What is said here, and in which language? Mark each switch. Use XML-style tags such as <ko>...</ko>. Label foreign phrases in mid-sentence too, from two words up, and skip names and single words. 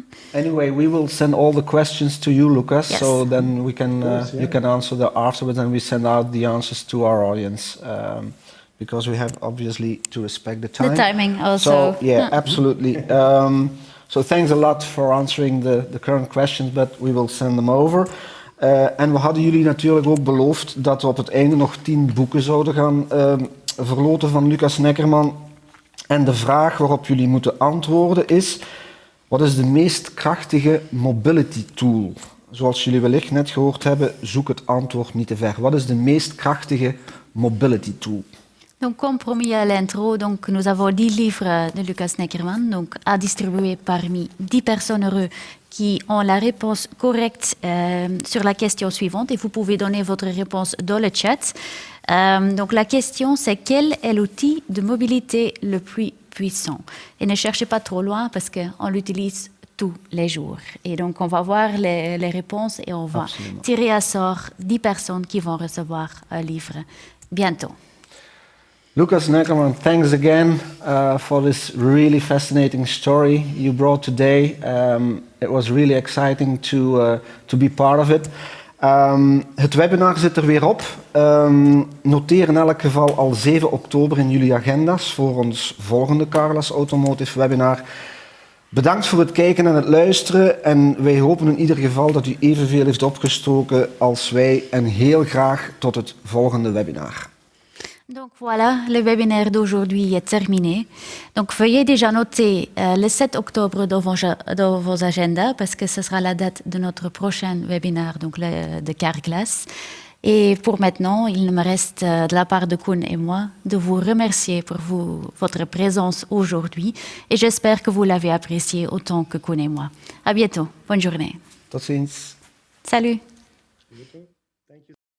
<en>Anyway, we will send all the questions to you, Lucas, Yes. so then we can you can answer them afterwards, and we send out the answers to our audience, because we have obviously to respect the time. The timing also. So, yeah, absolutely. So thanks a lot for answering the current questions, but we will send them over.</en> <nl>En we hadden jullie natuurlijk ook beloofd dat we op het einde nog 10 boeken zouden gaan verloten van Lukas Neckermann. En de vraag waarop jullie moeten antwoorden is: wat is de meest krachtige</nl> <en>mobility tool?</en> <nl>Zoals jullie wellicht net gehoord hebben, zoek het antwoord niet te ver. Wat is de meest krachtige</nl> <en>mobility tool?</en> <fr>Donc, comme promis à l'intro, donc, nous avons 10 livres de Lukas Neckermann, donc, à distribuer parmi 10 personnes heureuses qui ont la réponse correcte sur la question suivante. Et vous pouvez donner votre réponse dans le chat. Donc, la question, c'est quel est l'outil de mobilité le plus puissant? Et ne cherchez pas trop loin parce qu'on l'utilise tous les jours. Et donc, on va voir les réponses et on va tirer à sort 10 personnes qui vont recevoir un livre bientôt.</fr> <en>Lukas Neckermann, thanks again for this really fascinating story you brought today. It was really exciting to be part of it.</en> <nl>Het webinar zit er weer op. Noteer in elk geval al 7 oktober in jullie agenda's voor ons volgende Carla's Automotive webinar. Bedankt voor het kijken en het luisteren. En wij hopen in ieder geval dat u evenveel heeft opgestoken als wij. En heel graag tot het volgende webinar.</nl> <fr>Donc voilà, le webinaire d'aujourd'hui est terminé. Donc veuillez déjà noter le 7 octobre dans vos agendas parce que ce sera la date de notre prochain webinaire, donc de quart classe. Et pour maintenant, il me reste de la part de Koen et moi de vous remercier pour votre présence aujourd'hui et j'espère que vous l'avez apprécié autant que Koen et moi. À bientôt. Bonne journée.</fr> <nl>Tot ziens.</nl> <fr>Salut.</fr>